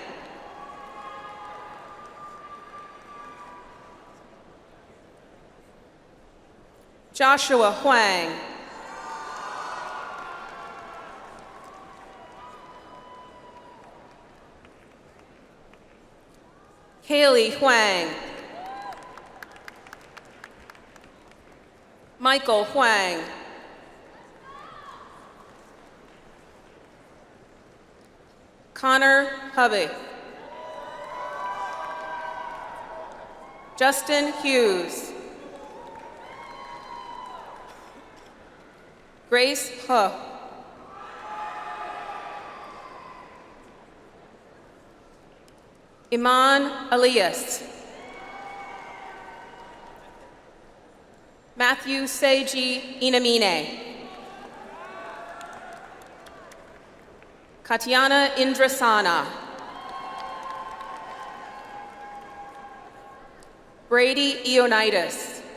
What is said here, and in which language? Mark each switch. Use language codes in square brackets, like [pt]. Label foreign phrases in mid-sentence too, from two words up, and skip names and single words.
[en] Joshua Huang. Kaylee Huang. Michael Huang. Connor Hubby. Justin Hughes. Grace He. Iman Elias. Matthew Seiji Inamine. Katiana Indrasana. Brady Ionitis.